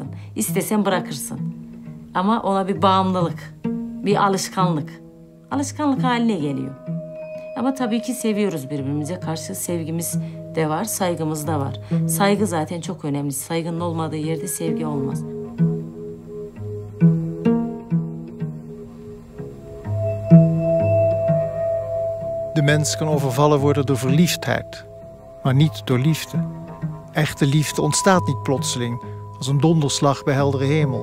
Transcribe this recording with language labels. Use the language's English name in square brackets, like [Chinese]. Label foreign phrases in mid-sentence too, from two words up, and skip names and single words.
[Turkish] İstesen bırakırsın. Ama ona bir bağımlılık, bir alışkanlık. Alışkanlık haline geliyor. Ama tabii ki seviyoruz birbirimize karşı. Sevgimiz de var, saygımız da var. Saygı zaten çok önemli. Saygının olmadığı yerde sevgi olmaz. [Dutch] De mens kan overvallen worden door verliefdheid, maar niet door liefde. Echte liefde ontstaat niet plotseling, als een donderslag bij heldere hemel.